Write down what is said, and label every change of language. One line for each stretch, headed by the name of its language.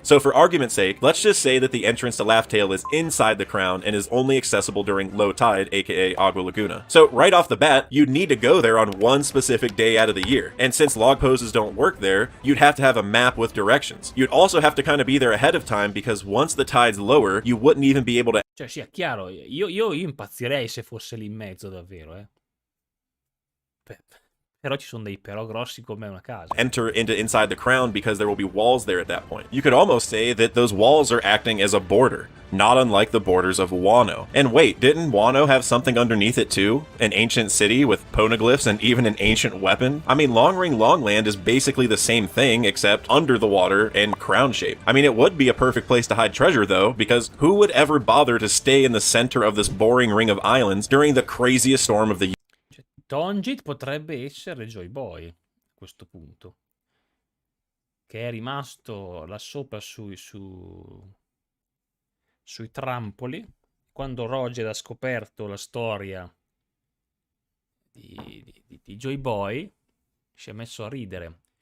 English: So for argument's sake, let's just say that the entrance to Laughtail is inside the crown and is only accessible during low tide, aka Agua Laguna. So right off the bat, you'd need to go there on one specific day out of the year. And since log poses don't work there, you'd have to have a map with directions. You'd also have to kind of be there ahead of time because once the tide's lower, you wouldn't even be able to
Italian: Cioè, sì, è chiaro, io impazzirei se fosse lì in mezzo davvero, Però ci sono dei però grossi come una casa.
English: enter into inside the crown because there will be walls there at that point. You could almost say that those walls are acting as a border, not unlike the borders of Wano. And wait, didn't Wano have something underneath it too? An ancient city with poneglyphs and even an ancient weapon? I mean, Long Ring Longland is basically the same thing except under the water and crown shape. I mean, it would be a perfect place to hide treasure though, because who would ever bother to stay in the center of this boring ring of islands during the craziest storm of the year?
Italian: Tonjit potrebbe essere Joy Boy a questo punto, che è rimasto là sopra sui trampoli quando Roger ha scoperto la storia di Joy Boy, si è messo a ridere.